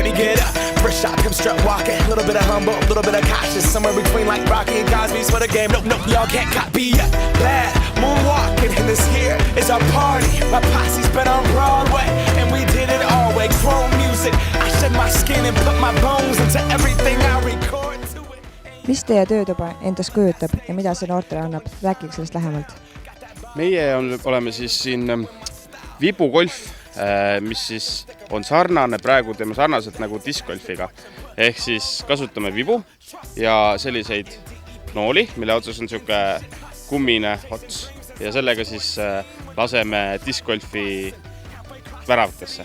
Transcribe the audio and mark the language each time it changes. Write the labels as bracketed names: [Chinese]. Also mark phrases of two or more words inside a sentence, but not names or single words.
[English] Me get up, first shot, come strut walking. A little bit of humble, a little bit of cautious. Somewhere between like Rocky and Cosby's for the game. Nope, nope, y'all can't copy yet. Bad moonwalking, and this here is our party. My posse's been on Broadway, and we did it all way. Chrome music, I shed my skin and put my bones into everything I record to it. [Estonian] Mis teie töötuba endast kujutab ja mida see noortele annab? Rääkiks sellest lähemalt. Meie oleme siis siin vibugolf, mis siis on sarnane, praegu teeme sarnaselt nagu diskgolfiga. Ehk siis kasutame vibu ja selliseid nooli, mille otsas on siuke kummine ots ja sellega siis laseme diskgolfi väravatesse.